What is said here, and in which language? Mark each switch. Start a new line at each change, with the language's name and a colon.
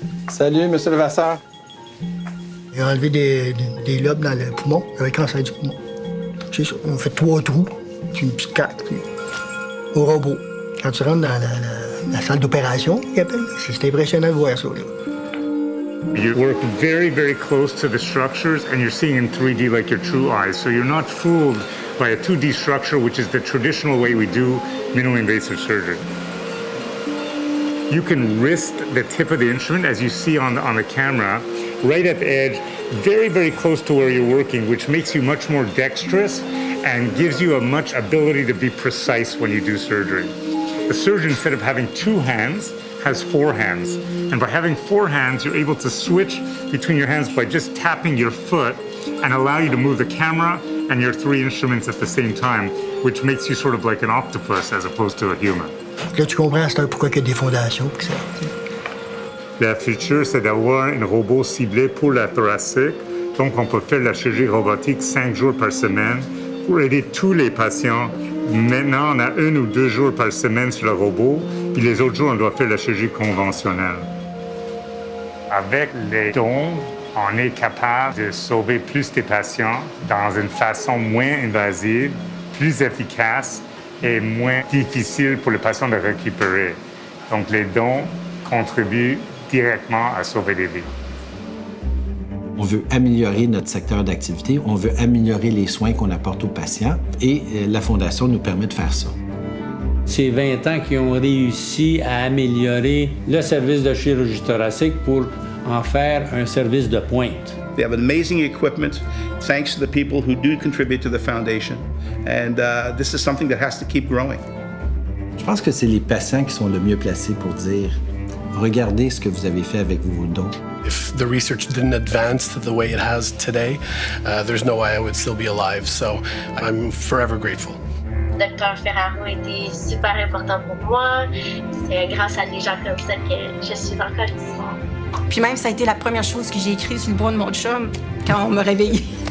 French: Salut, M. Levasseur. Il a enlevé des lobes dans le poumon, avec le cancer du poumon. C'est ça. On fait 3 trous, puis une petite carte, puis au robot. Quand tu rentres dans la salle d'opération, c'est impressionnant de voir ça, là.
English: You work very, very close to the structures, and you're seeing in 3D like your true eyes. So you're not fooled by a 2D structure, which is the traditional way we do minimally invasive surgery. You can wrist the tip of the instrument, as you see on the camera, right at the edge, very, very close to where you're working, which makes you much more dexterous and gives you a much ability to be precise when you do surgery. The surgeon, instead of having 2 hands, has 4 hands. And by having 4 hands, you're able to switch between your hands by just tapping your foot and allow you to move the camera and your 3 instruments at the same time, which makes you sort of like an octopus as opposed to a human.
French: Là, tu comprends, c'est pourquoi il y a des fondations. La future, c'est d'avoir un robot ciblé pour la thoracique. Donc, on peut faire la chirurgie robotique 5 jours par semaine pour aider tous les patients. Maintenant, on a 1 ou 2 jours par semaine sur le robot, puis les autres jours, on doit faire la chirurgie conventionnelle. Avec les dons, on est capable de sauver plus de patients dans une façon moins invasive, plus efficace et moins difficile pour le patient de récupérer. Donc, les dons contribuent directement à sauver des vies. On veut améliorer notre secteur d'activité, on veut améliorer les soins qu'on apporte aux patients et la Fondation nous permet de faire ça. C'est 20 ans qui ont réussi à améliorer le service de chirurgie thoracique pour en faire un service de pointe.
English: They have amazing equipment, thanks to the people who do contribute to the foundation. And this is something that has to keep growing.
French: Je pense que c'est les patients qui sont le mieux placés pour dire « Regardez ce que vous avez fait avec vos dons ».
English: If the research didn't advance the way it has today, there's no way I would still be alive. So I'm forever grateful.
French: Dr Ferraro a été super important pour moi. C'est grâce à des gens comme ça que je suis encore ici. Puis même, ça a été la première chose que j'ai écrite sur le bras de mon chum quand on m'a réveillée.